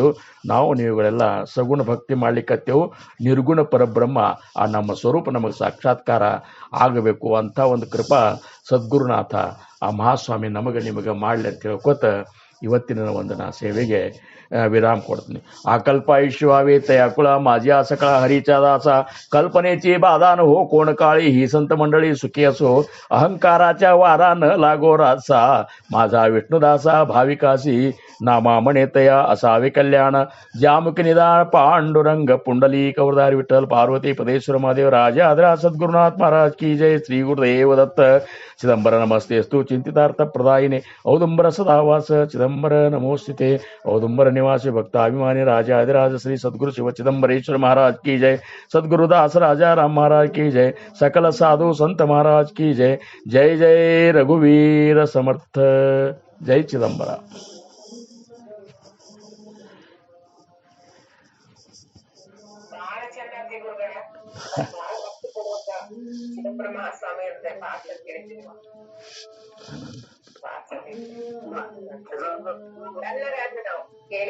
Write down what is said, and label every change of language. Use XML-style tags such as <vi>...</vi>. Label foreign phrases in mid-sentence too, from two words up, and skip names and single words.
<kn>ನಾವು ನೀವುಗಳೆಲ್ಲ ಸಗುಣ ಭಕ್ತಿ ಮಾಡ್ಲಿಕ್ಕತ್ತೇವು. ನಿರ್ಗುಣ ಪರಬ್ರಹ್ಮ ಆ ನಮ್ಮ ಸ್ವರೂಪ ನಮಗೆ ಸಾಕ್ಷಾತ್ಕಾರ ಆಗಬೇಕು ಅಂತ ಒಂದು ಕೃಪಾ ಸದ್ಗುರುನಾಥ ಆ ಮಹಾಸ್ವಾಮಿ ನಮಗೆ ನಿಮಗೆ ಮಾಡಲಿ ಅಂತ ಹೇಳ್ಕೊತ ಇವತ್ತಿನ ಒಂದು ನಾ ಸೇವೆಗೆ विराम ಕೊಡ್ತೀನಿ.</kn> <mr>आकल्प आयुष्यवावे तयाकुळा माझ्या सकळा हरीचा दासा कल्पनेची बाधा न हो कोण काळी ही संत मंडळी सुखी असो अहंकाराच्या वारा न लागो रासा माझा विष्णुदासा भाविकासी नामा म्हणेतया असावे कल्याण जामुख निदान पांडुरंग पुंडली कवरदार विठ्ठल पार्वती पदेश्वर महादेव राजा आदरा सद्गुरुनाथ</mr> <hi>महाराज की जय.</hi> <mr>श्री गुरुदेव दत्त.</mr> <sa>चिदंबर नमस्तेस्तु चिंतितार्थ प्रदायिने औदुंबर सदावास चिदंबर नमोस्तुते.</sa> <mr>औदुंबर निवासी भक्ताभिमानी राजा आदिराज श्री सद्गुरु शिव चिदंबरेश्वर</mr> <hi>महाराज की जय.</hi> <mr>सद्गुरुदास राजा राम</mr> <hi>महाराज की जय.</hi> <mr>सकल साधु संत</mr> <hi>महाराज की जय.</hi> <mr>जय जय रघुवीर समर्थ. जय चिदंबरा.</mr> <kn>ಚಿದಂಬರ ಮಹಾಸ್ವಾಮಿ ಇರುತ್ತೆ ಪಾಠ ಕೇಳ್ತೀವಿ ಎಲ್ಲರೂ ನಾವು ಕೇಳಿ.</kn>